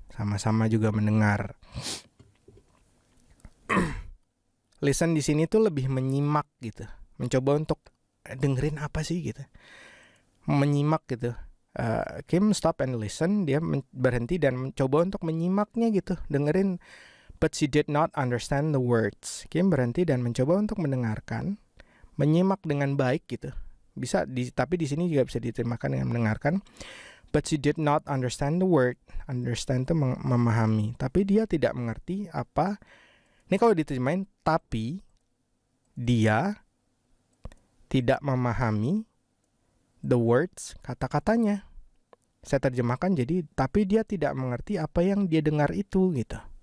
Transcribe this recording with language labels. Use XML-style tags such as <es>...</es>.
<id>Sama-sama juga mendengar. Listen di sini tuh lebih menyimak gitu. Mencoba untuk dengerin apa sih gitu. Menyimak gitu.</id> <en>Kim stop and listen.</en> <id>Dia berhenti dan mencoba untuk menyimaknya gitu. Dengerin.</id> <en>But she did not understand the words.</en> <id>Kim berhenti dan mencoba untuk mendengarkan. Menyimak dengan baik gitu. Tapi di sini juga bisa diterjemahkan dengan mendengarkan.</id> <en>But she did not understand the word.</en> <id>Understand itu memahami. Tapi dia tidak mengerti apa. Ini kalau diterjemahin, tapi dia tidak memahami</id> <en>the words,</en> <id>kata-katanya. Saya terjemahkan jadi, tapi dia tidak mengerti apa yang dia dengar itu gitu.</id>